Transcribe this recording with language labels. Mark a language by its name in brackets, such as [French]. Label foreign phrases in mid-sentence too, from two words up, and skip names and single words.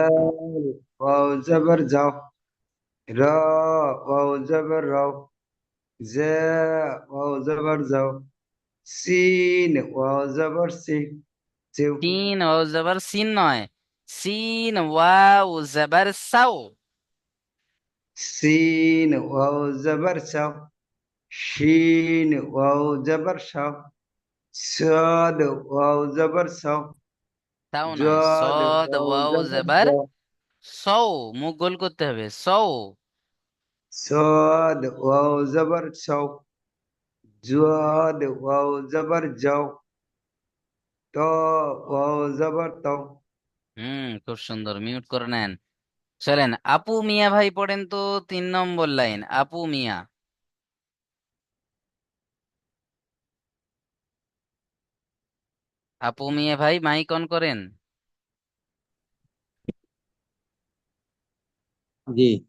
[Bangla] জাল ওয়াও জবর যাও, র ওয়াও জবর রাও, জে ওয়াও জবর যাও, সিন ওয়াও জবর সি, সিউ, সিন ও জবর সিন নয়, সিন ওয়াও জবর সাও। সিন ওয়াও জবর সাও, শিন ওয়াও জবর সাও, [Urdu] صاد واو زبر سو، [Bangla] সাও নয়, [Urdu] جاد [Bangla] সদ [Urdu] واو [Bangla] ওয়াও [Urdu] زبر [Bangla] জবর [Urdu] جو، [Bangla] সৌ। মুখ গোল করতে হবে, সৌ। [Urdu] صاد واو زبر سو، جاد واو زبر جو، تو واو زبر تو। [Bangla] খুব সুন্দর, মিউট করে নেন। চলেন, আপু মিয়া ভাই পড়েন তো। 3 নম্বর লাইন, আপু মিয়া। আপু মিয়া ভাই, [English] mic on [Bangla] করেন। জি।